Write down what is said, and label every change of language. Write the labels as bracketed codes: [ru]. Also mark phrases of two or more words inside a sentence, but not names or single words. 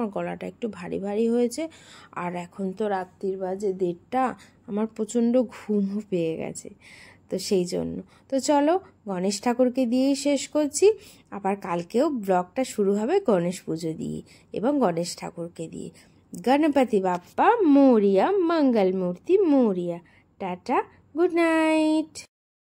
[bn] আমার গলাটা একটু ভারী ভারী হয়েছে, আর এখন তো রাত্রির বাজে 1:30, আমার প্রচণ্ড ঘুমও পেয়ে গেছে, তো সেই জন্য। তো চলো গণেশ ঠাকুরকে দিয়েই শেষ করছি। আবার কালকেও ব্লগটা শুরু হবে গণেশ পুজো দিয়ে এবং গণেশ ঠাকুরকে দিয়ে। [mr] गणपति बाप्पा मोरिया, मंगल मूर्ति मोरिया। [en] Tata, good night.